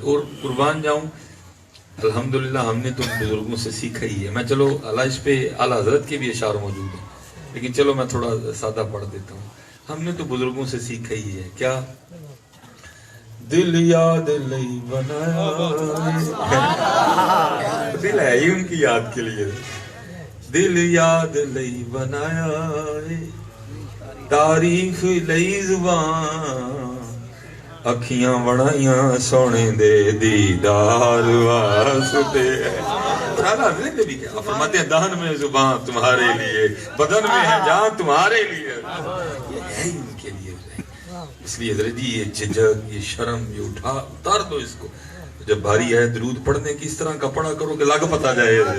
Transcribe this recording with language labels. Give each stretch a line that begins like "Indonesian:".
Urdu: اور قربان جاؤں, الحمدللہ ہم نے تو بزرگوں سے سیکھا ہی ہے. میں چلو اللہ اس پہ اعلیٰ حضرت کے بھی اشعار موجود ہیں, لیکن چلو میں تھوڑا سادہ پڑھ دیتا ہوں. ہم نے تو بزرگوں سے سیکھا ہی ہے.
Punjabi: کیا دل یاد لئی بنایا,
Urdu: دل ہے ہی ان کی یاد کے لیے.
Punjabi: دل یاد لئی بنایا, تعریف لئی زبان, اکھیاں بنائیاں سونے دے دیدار واسطے.
Urdu: حضرت بھی کیا فرماتے ہیں, دہن میں زبان تمہارے لیے, بدن میں ہے جان تمہارے لیے. یہ ہے ان کے لیے. اس لیے حضرت جی یہ جھجک, یہ شرم, یہ اتار دو اس کو. جب بھاری ہے درود پڑھنے کی اس طرح کا پڑھا کرو کہ لاگ پتہ جائے.